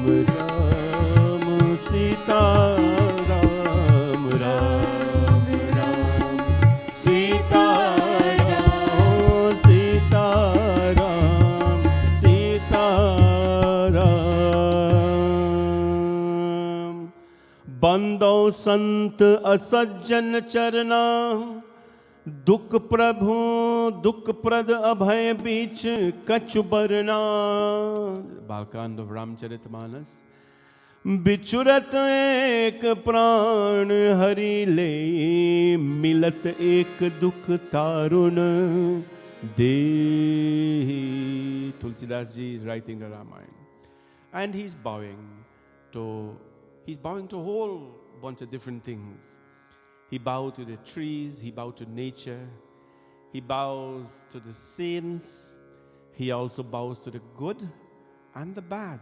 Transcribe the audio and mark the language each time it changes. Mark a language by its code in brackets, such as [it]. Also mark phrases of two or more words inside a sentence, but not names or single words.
[awa] राम राम सीता राम, राम राम सीता राम, ओ सीता राम सीता राम। बंदो संत असज्जन चरना, दुख प्रभु दुख प्रद अभय बीच कछु बरना. [en] Balkand of Ramcharitmanas. [awa] बिचुरत एक प्राण हरि ले, मिलत एक दुख तारुण दे. [en] Tulsidas ji is writing the Ramayana, and he's bowing to a whole bunch of different things. He bowed to the trees, he bowed to nature, he bows to the saints, he also bows to the good and the bad.